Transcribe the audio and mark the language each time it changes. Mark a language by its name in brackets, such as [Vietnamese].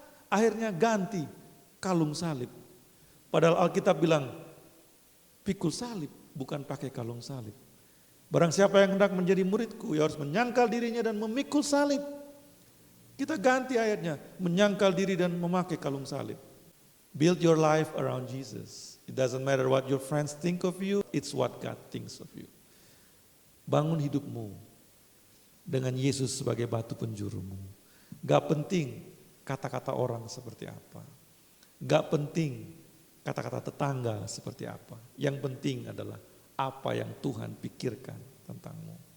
[Indonesian] Akhirnya ganti kalung salib. Padahal Alkitab bilang pikul salib, bukan pakai kalung salib. Barang siapa yang hendak menjadi muridku, ya harus menyangkal dirinya dan memikul salib. Kita ganti ayatnya, menyangkal diri dan memakai kalung salib. [English] Build your life around Jesus. It doesn't matter what your friends think of you, it's what God thinks of you. [Indonesian] Bangun hidupmu dengan Yesus sebagai batu penjurumu. Gak penting kata-kata orang seperti apa. Gak penting kata-kata tetangga seperti apa. Yang penting adalah apa yang Tuhan pikirkan tentangmu.